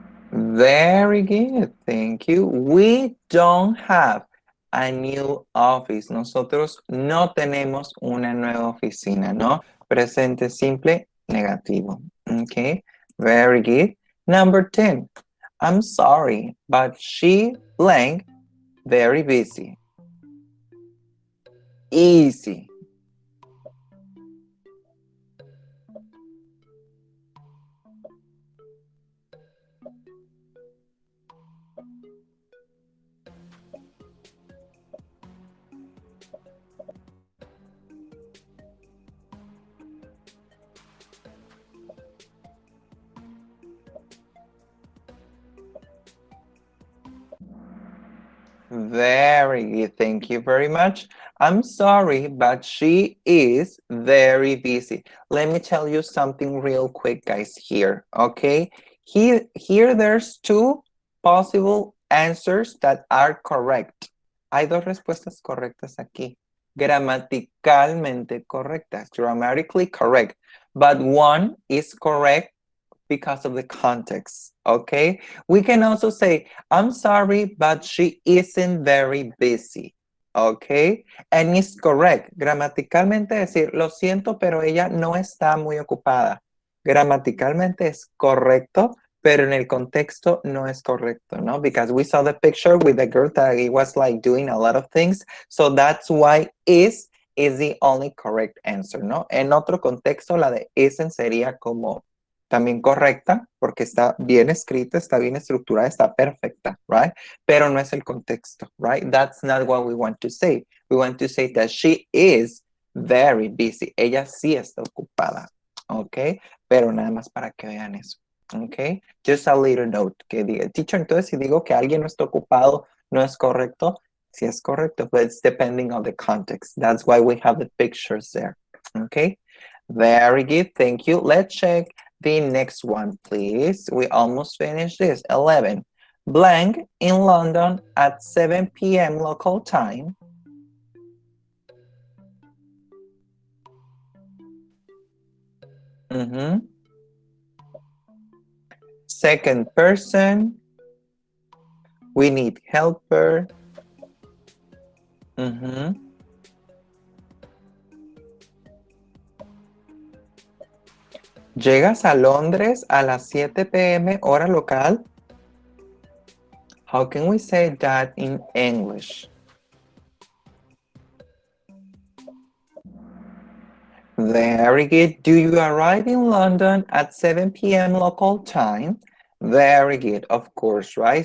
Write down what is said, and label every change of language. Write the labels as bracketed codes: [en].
[en] Very good, thank you. We don't have a new office. [es] Nosotros no tenemos una nueva oficina, ¿no? Presente simple, negativo. [en] Okay, very good. Number 10. I'm sorry, but she blank very busy. Easy. Very good. Thank you very much. I'm sorry, but she is very busy. Let me tell you something real quick, guys, here, okay? Here there's two possible answers that are correct. [es] Hay dos respuestas correctas aquí. Gramaticalmente correctas, [en] grammatically correct. But one is correct because of the context, okay? We can also say, I'm sorry, but she isn't very busy, okay? And it's correct. [es] Gramaticalmente decir, lo siento, pero ella no está muy ocupada. Gramaticalmente es correcto, pero en el contexto no es correcto, ¿no? [en] Because we saw the picture with the girl that he was like doing a lot of things. So that's why is the only correct answer, ¿no? [es] En otro contexto, la de isn't sería como también correcta, porque está bien escrita, está bien estructurada, está perfecta, right? Pero no es el contexto, right? [en] That's not what we want to say. We want to say that she is very busy. [es] Ella sí está ocupada, ¿ok? Pero nada más para que vean eso, ¿ok? [en] Just a little note, [es] que diga, teacher, entonces si digo que alguien no está ocupado, no es correcto, sí es correcto, [en] but it's depending on the context. That's why we have the pictures there, ¿ok? Very good, thank you. Let's check the next one, please. We almost finished this. 11. Blank in London at 7 p.m. local time. Second person. We need helper. [es] Llegas a Londres a las 7 p.m. hora local. [en] How can we say that in English? Very good. Do you arrive in London at 7 p.m. local time? Very good, of course, right?